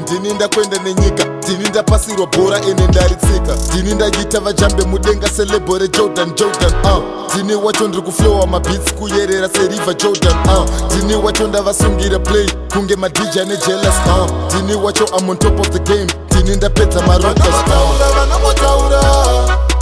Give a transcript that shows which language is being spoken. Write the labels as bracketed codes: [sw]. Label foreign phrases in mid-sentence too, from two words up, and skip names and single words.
[sn] Ndini ndakwenda nenyika. Ndini ndapasirwa bhora ene ndaritsika. Ndini ndaita vajambe mudenga selebhore Jordan, Jordan, uh. Ndini wacho ndiri kuflowa mabeats kuyerera seriva Jordan, uh. Ndini wacho ndavasungira play kunge ma D J ane jealous, uh. Ndini wacho [en] I'm on top of the game. [sn] Ndini ndapedza ma rockers, uh. Vanotaura, vanotaura.